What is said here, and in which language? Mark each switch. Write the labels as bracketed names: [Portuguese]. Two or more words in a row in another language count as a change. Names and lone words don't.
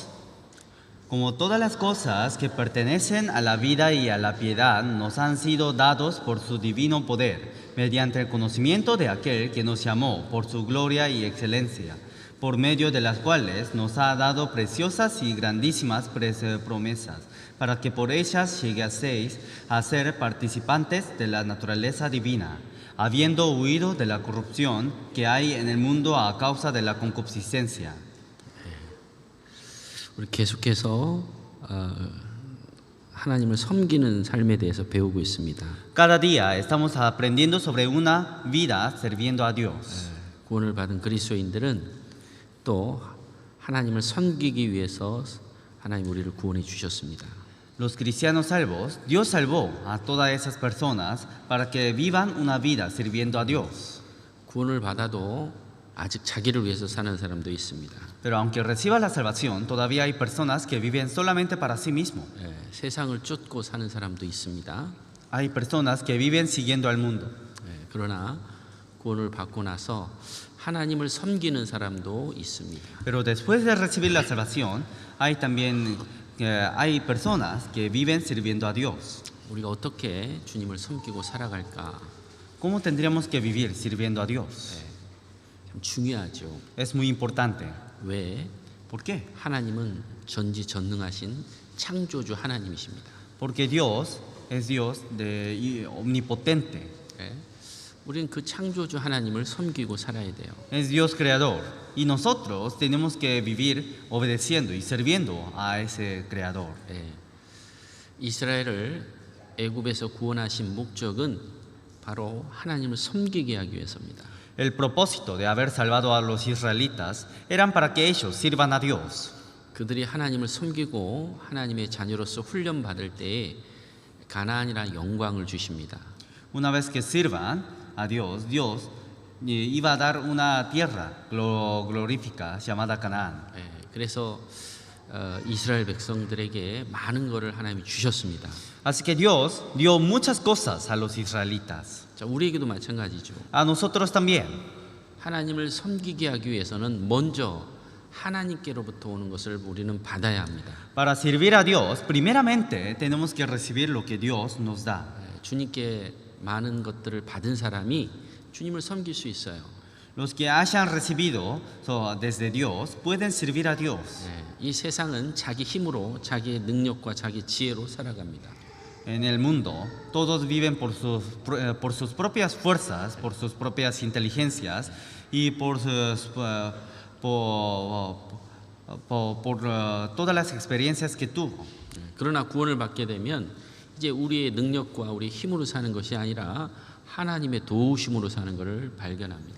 [Spanish] Como todas las cosas que pertenecen a la vida y a la piedad nos han sido dados por su divino poder, mediante el conocimiento de aquel que nos llamó por su gloria y excelencia, por medio de las cuales nos ha dado preciosas y grandísimas promesas, para que por ellas llegaseis a ser participantes de la naturaleza divina, habiendo huido de la corrupción que hay en el mundo a causa de la concupiscencia. [Korean] 우리 계속해서 하나님을 섬기는 삶에 대해서 배우고 있습니다. [Spanish] Cada día estamos aprendiendo sobre una vida sirviendo a Dios. [Korean] 구원을 받은 그리스도인들은 또 하나님을 섬기기 위해서 하나님 우리를 구원해 주셨습니다. [Spanish] Los cristianos salvos, Dios salvó a todas esas personas para que vivan una vida sirviendo a Dios. [Korean] 구원을 받아도 아직 자기를 위해서 사는 사람도 있습니다. [Spanish] Pero aunque reciba la salvación, todavía hay personas que viven solamente para sí mismos. [Korean] 세상을 쫓고 사는 사람도 있습니다. [Spanish] Hay personas que viven siguiendo al mundo. [Korean] 그러나 구원을 받고 나서 하나님을 섬기는 사람도 있습니다. [Spanish] Pero después de recibir la salvación, hay también hay personas que viven sirviendo a Dios. [Korean] 우리가 어떻게 주님을 섬기고 살아갈까? [Spanish] ¿Cómo tendríamos que vivir sirviendo a Dios? [Korean] 참 중요하죠. [Spanish] Es muy importante. [Korean] 왜? [Spanish] ¿Por qué? [Korean] 하나님은 전지전능하신 창조주 하나님이십니다. [Spanish] Porque Dios es Dios omnipotente. [Korean] 우리는 그 창조주 하나님을 섬기고 살아야 돼요. [Spanish] Es Dios creador. Y nosotros tenemos que vivir obedeciendo y sirviendo a ese creador. [Korean] 이스라엘을 애굽에서 구원하신 목적은 바로 하나님을 섬기게 하기 위해서입니다. [Spanish] El propósito de haber salvado a los israelitas eran para que ellos sirvan a Dios. [Korean] 그들이 하나님을 섬기고 하나님의 자녀로서 훈련 받을 때에 가나안이라는 영광을 주십니다. [Spanish] Una vez que sirvan a Dios, Dios iba a dar una tierra glorífica llamada Canaán. [Korean] 그래서 이스라엘 백성들에게 많은 것을 하나님이 주셨습니다. [Spanish] Así que Dios dio muchas cosas a los israelitas. [Korean] 자, 우리에게도 마찬가지죠. [Spanish] A nosotros también. [Korean] 하나님을 섬기게 하기 위해서는 먼저 하나님께로부터 오는 것을 우리는 받아야 합니다. [Spanish] Para servir a Dios, primeramente tenemos que recibir lo que Dios nos da. [Korean] 주님께 많은 것들을 받은 사람이 주님을 섬길 수 있어요. [Spanish] Los que hayan recibido desde Dios pueden servir a Dios. [Korean] 이 세상은 자기 힘으로, 자기의 능력과 자기 지혜로 살아갑니다. [Spanish] En el mundo, todos viven por sus propias fuerzas, por sus propias inteligencias y por todas las experiencias que tuvo. [Korean] 그러나 구원을 받게 되면 이제 우리의 능력과 우리 힘으로 사는 것이 아니라 하나님의 도우심으로 사는 것을 발견합니다.